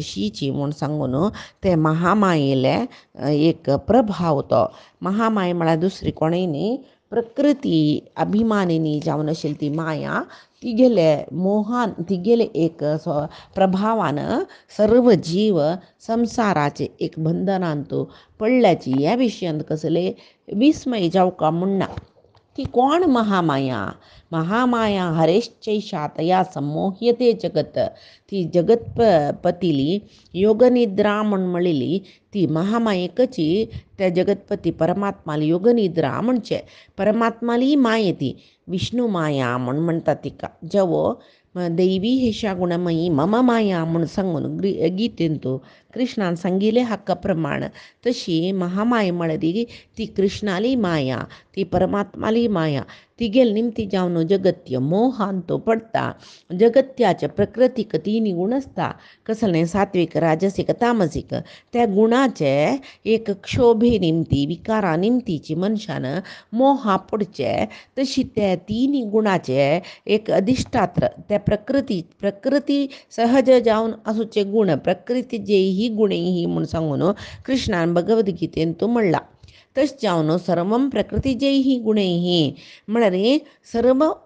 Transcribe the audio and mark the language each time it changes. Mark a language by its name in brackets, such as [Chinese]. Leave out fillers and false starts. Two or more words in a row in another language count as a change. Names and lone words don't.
[Konkani] शीची म्हूण सांगून ते महामायेले एक प्रभाव तो महामाय म्हळ्यार दुसरी कोणय न्ही प्रकृती अभिमानिनी जावन आशिल्ली ती माया तिगेले मोहान तिगेले एक प्रभावान सर्व जीव संसाराचे एक बंधनांत पडल्याची ह्या विशयांत कसले विस्मय जावका म्हणना ती कोण महामाया [Sanskrit] महामाया हरेश्चैषा तया संमोह्यते जगत [Konkani] ती जगत पतिली योगनिद्रा म्हण म्हणली ती महामायेकची त्या जगतपती परमात्माला योगनिद्रा म्हणचे परमात्माली माये ती विष्णू माया म्हण म्हणटा तिका जेवो [Sanskrit] दैवी हेशा गुणमयी मम माया [Konkani] म्हण सांगून गीतेंतू कृष्णान सांगिले हक्का प्रमाण तशी महामाय म्हळ्यार ती कृष्णाली माया ती परमात्माली माया तिगेल निमती जावन जगत्य मोहान तो पडता जगत्याच्या प्रकृतीक तिनी गुण आसता कसलें सात्विक राजसीक तामसीक त्या गुणाचे एक क्षोभे निमती विकारा निमतीची मनशान मोहा पडचे तशी त्या तिनी गुणाचे एक अधिष्ठात्र त्या प्रकृती सहज जावन आसूचे गुण प्रकृती जेही गुणेही म्हूण सांगून कृष्णान भगवद्गीतेन तो म्हणला तश जावन सर्वम प्रकृती जयही गुणैही म्हळ्यार सर्व